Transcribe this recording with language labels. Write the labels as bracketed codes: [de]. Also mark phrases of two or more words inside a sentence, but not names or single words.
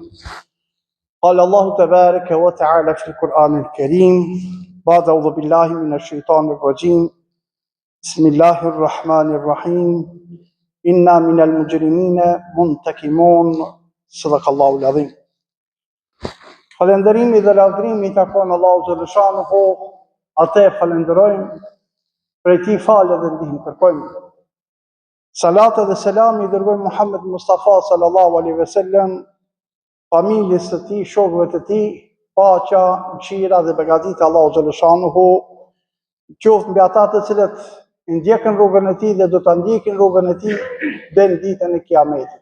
[ar] قال الله تبارك وتعالى في القرآن الكريم بعد أعوذ بالله من الشيطان الرجيم بسم الله الرحمن الرحيم إنا من المجرمين منتقمون. صدق الله العظيم. [sq] Falënderimi dhe lavdrimi i takon Allahu xhaleshanuhu, atë e falenderojmë, prej tij falë dhe ndihmë kërkojmë. Salat dhe selam i dërgojmë Muhammed Mustafa [ar] صلى الله عليه وسلم, [sq] familjes së tij, shokëve të tij, paqja, mëshira dhe begatita Allahu xhaleshanuhu qoftë mbi ata të cilët ndjekën rrugën e tij dhe do ta ndjekin rrugën e tij deri në ditën e Kiametit.